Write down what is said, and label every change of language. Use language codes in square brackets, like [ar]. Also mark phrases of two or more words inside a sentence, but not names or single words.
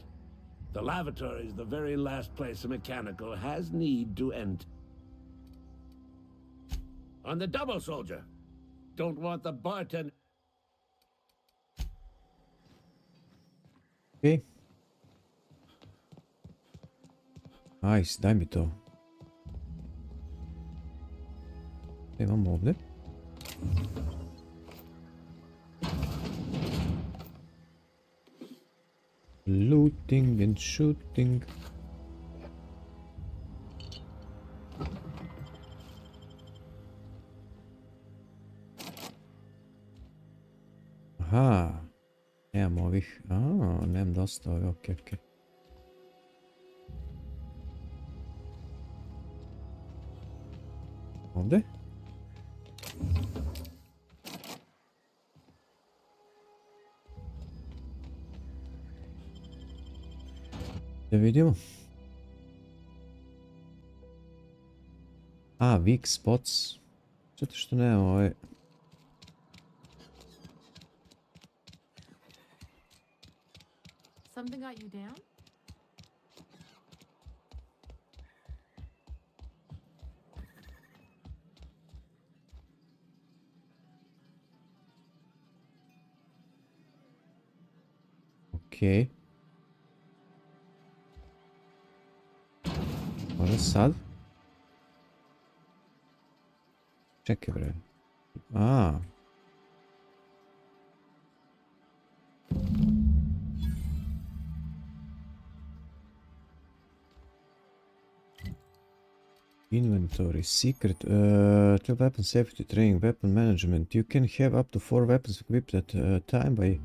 [en] The lavatory is the very last place a mechanical has need to enter. On the double, soldier. Don't want the bartender... Ok. Nice, [sr] daj mi to. Imamo ovdje. [en] Looting and shooting. Aha. [sr] Nemam ovih. Nemam dosta ovih. Ok. Ovdje? Da vidimo. [en] Weak spots. [sr] Zato što nemam ovaj... [en] Something got you down? Ok. [sr] Možda sad? Čekaj bre. [en] Inventory, secret, weapon safety training, weapon management. You can have up to 4 weapons equipped at a time by...